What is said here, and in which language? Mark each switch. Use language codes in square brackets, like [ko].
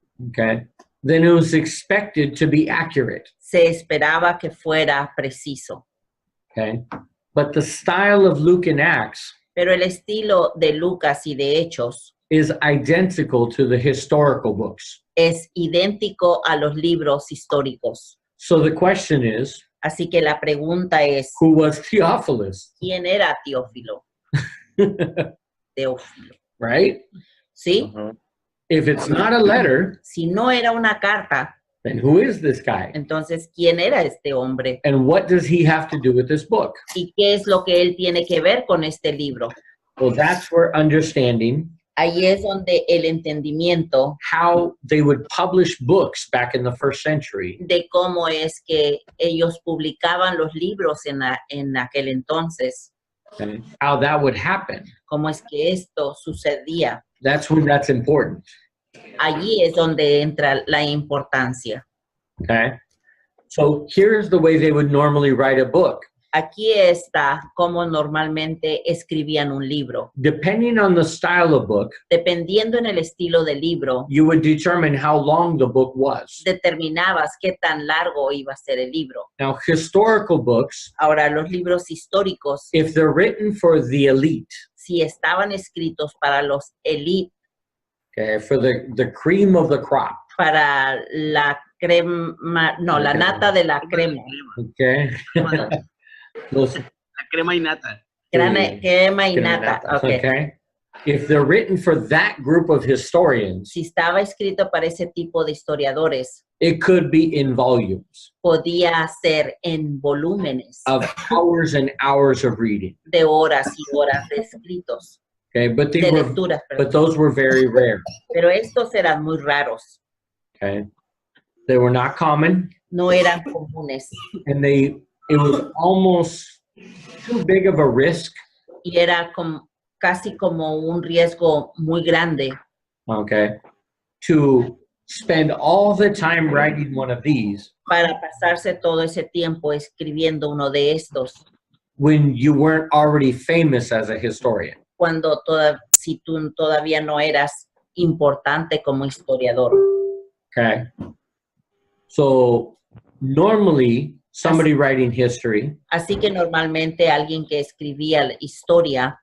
[en] okay, then it was expected to be accurate. [es] se esperaba que fuera preciso. [en] Okay. But the style of Luke and Acts [es] Pero el estilo de Lucas y de Hechos [en] is identical to the historical books. [es] es idéntico a los libros históricos. [en] So the question is, [es] Así que la pregunta es, [en] who was Theophilus? [es] ¿quién era Teófilo? Teófilo, [en] Right? [es] ¿sí? [en] If it's not a letter, [es] Si no era una carta, [en] then who is this guy? [es] entonces, ¿quién era este hombre? [en] And what does he have to do with this book? [es] ¿Y qué es lo que él tiene que ver con este libro? [en] Well, that's where understanding [es] Ahí es donde el entendimiento [en] how they would publish books back in the first century [es] de cómo es que ellos publicaban los libros en aquel entonces, [en] and how that would happen. [es] cómo es que esto sucedía. [en] That's when that's important. [es] Allí es donde entra la importancia. [en] Okay. So here's the way they would normally write a book. [es] Aquí está cómo normalmente escribían un libro. [en] Depending on the style of book, [es] Dependiendo en el estilo del libro, [en] you would determine how long the book was. [es] determinabas qué tan largo iba a ser el libro. [en] Now, historical books, [es] Ahora, los libros históricos, [en] if they're written for the elite, [es] si estaban escritos para los élite, [en] okay, for the cream of the crop, [es] para la crema, no, la nata de la crema. [en] okay? Those- [es] La crema y nata. Crema y nata, ok. [en] Okay. If they're written for that group of historians, [es] Si estaba escrito para ese tipo de historiadores, [en] it could be in volumes [es] podía ser en volúmenes [en] of hours and hours of reading. [es] de horas y horas de escritos, [en] Okay, but [es] de lecturas, perdón. [en] those were very rare. [es] Pero estos eran muy raros, [en] Okay, they were not common, [es] no eran comunes [en] and it was almost too big of a risk. [es] y era casi como un riesgo muy grande [en] Okay, to spend all the time writing one of these [es] para pasarse todo ese tiempo escribiendo uno de estos [en] when you weren't already famous as a historian. [es] cuando si tú todavía no eras importante como historiador. [en] Okay, so normally somebody writing history, [es] Así que normalmente alguien que escribía la historia